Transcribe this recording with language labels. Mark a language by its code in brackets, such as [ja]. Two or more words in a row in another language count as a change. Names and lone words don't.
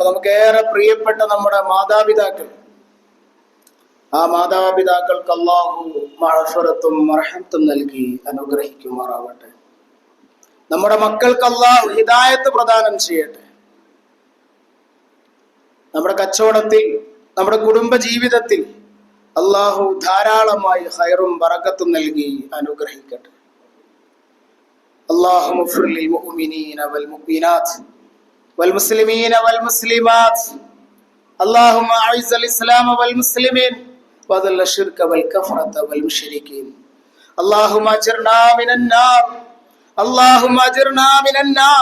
[ml] നമുക്കേറെ പ്രിയപ്പെട്ട നമ്മുടെ മാതാപിതാക്കൾ. ആ മാതാപിതാക്കൾക്ക് അല്ലാഹു മഗ്ഫിറത്തും മർഹമത്തും നൽകി അനുഗ്രഹിക്കുമാറാവട്ടെ. നമ്മുടെ മക്കൾക്ക് അല്ലാഹു ഹിദായത്ത് പ്രദാനം ചെയ്യട്ടെ. നമ്മുടെ കച്ചവടത്തിൽ, നമ്മുടെ കുടുംബ ജീവിതത്തിൽ അള്ളാഹു ധാരാളമായി ഖൈറും ബറക്കത്തും നൽകി അനുഗ്രഹിക്കട്ടെ. [ar] اللهم اغفر للمؤمنين والمؤمنات والمسلمين والمسلمات. اللهم اعز الاسلام والمسلمين واذل الشرك والكفرة والمشركين. اللهم اجرنا من النار. اللهم اجرنا من النار.